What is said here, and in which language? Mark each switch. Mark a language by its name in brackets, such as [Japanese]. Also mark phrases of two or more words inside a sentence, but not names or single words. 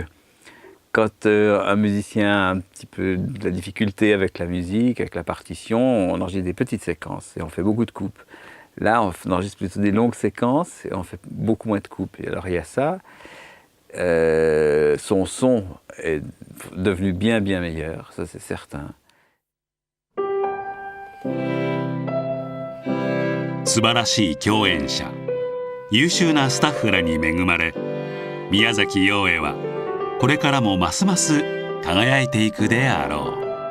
[French] Quand un musicien a un petit peu de la difficulté avec la musique, avec la partition, on enregistre des petites séquences et on fait beaucoup de coupes. Là, on enregistre plutôt des longues séquences et on fait beaucoup moins de coupes. Et alors il y a ça. Son son est devenu bien meilleur, ça c'est certain. [Japanese] 素晴らしい共演者、優秀なスタッフらに恵まれ、宮崎陽英はこれからもますます輝いていくであろう。